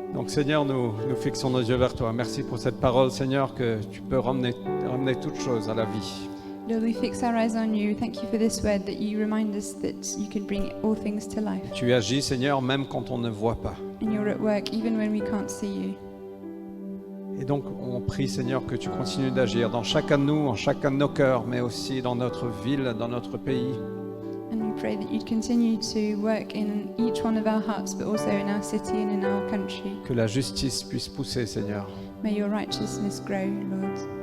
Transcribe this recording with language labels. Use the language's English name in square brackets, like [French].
[French] Donc Seigneur, nous fixons nos yeux vers toi. Merci pour cette parole, Seigneur, que tu peux ramener toutes choses à la vie. [English] Lord, we fix our eyes on you. Thank you for this word that you remind us that you can bring all things to life. [French] Tu agis, Seigneur, même quand on ne voit pas. [English] And you're at work even when we can't see you. [French] Et donc, on prie, Seigneur, que tu continues d'agir dans chacun de nous, en chacun de nos cœurs, mais aussi dans notre ville, dans notre pays. [English] And we pray that you'd continue to work in each one of our hearts, but also in our city and in our country. [French] Que la justice puisse pousser, Seigneur. [English] May your righteousness grow, Lord.